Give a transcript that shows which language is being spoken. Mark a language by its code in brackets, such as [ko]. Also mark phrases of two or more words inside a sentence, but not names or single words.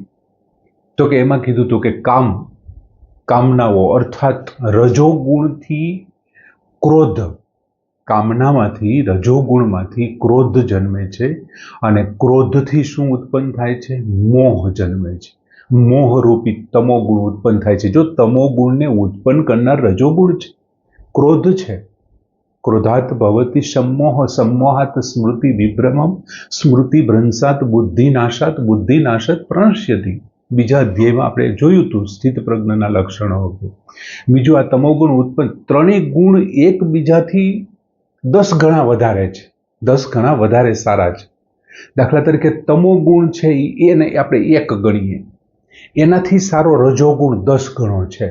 [gu] તો કે એમાં કીધું હતું કે કામનાઓ, અર્થાત રજોગુણથી ક્રોધ, કામનામાંથી, રજોગુણમાંથી ક્રોધ જન્મે છે, અને ક્રોધથી શું ઉત્પન્ન થાય છે? મોહ જન્મે છે. મોહરૂપી તમોગુણ ઉત્પન્ન થાય છે. જો તમોગુણને ઉત્પન્ન કરનાર રજોગુણ છે, ક્રોધ છે. [sa] ક્રોધાત ભવતી सम्मोह, सम्मोहात स्मृति विभ्रमम, स्मृति भ्रंशात बुद्धि नाशात, बुद्धि नाशात प्रणश्यति. [gu] બીજા અધ્યાયમાં આપણે જોયું હતું સ્થિત પ્રજ્ઞના લક્ષણો. બીજું, આ તમોગુણ ઉત્પન્ન, ત્રણેય ગુણ એકબીજાથી 10 ગણા વધારે છે, 10 ગણા વધારે સારા છે. દાખલા તરીકે તમોગુણ છે એને આપણે 1 ગણીએ, એનાથી સારો રજોગુણ 10 ગણો છે.